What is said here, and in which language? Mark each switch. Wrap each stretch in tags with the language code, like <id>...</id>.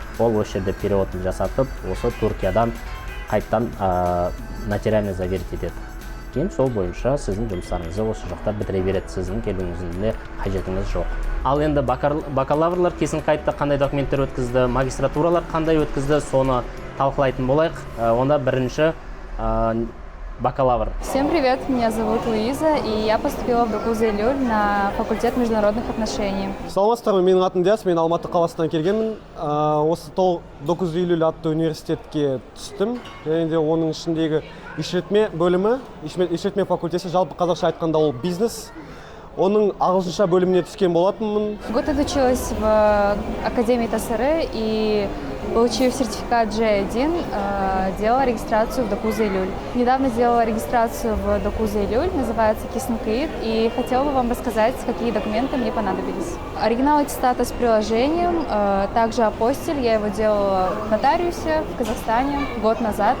<kk>Ол осы жерде переводын жасатып, осы Түркиядан қайттан</kk> <ru>нотариально заверить</ru> <kk>етеді. Кейін сол бойынша сіздің жұмыстарыңызды осы жақта бітіре береді, сіздің келуіңіздің де қажетіңіз жоқ. Ал енді бакалаврлар Кисінкайтта қандай документтер өткізді, магистратуралар қандай өткізді, соны талқылайтын болайық. Онда бірінші бакалавр.</kk> <ru>Всем привет, меня зовут Луиза, и я поступила в ДОКУЗ Илюль на факультет международных отношений.</ru> <kk>Саламатсыздар, менің атым Диас, мен Алматы қаласынан келгенмін. Осы ДОКУЗ Илюль атты университетке түстім. Және де оның ішіндегі işletme бөлімі, işletme факультеті, жалпы қазақша айтқанда ол бизнес. Оның ағылшынша бөліміне түскен болатынмын.</kk> <ru>Год отучилась в Академии ТСР и, получив сертификат G1, делала регистрацию в ДОКУЗ Илюль. Недавно сделала регистрацию в ДОКУЗ Илюль, называется Кисінкайт, и хотела бы вам рассказать, какие документы мне понадобились. Оригинал аттестата с приложением, также апостиль, я его делала в нотариусе в Казахстане год назад.</ru>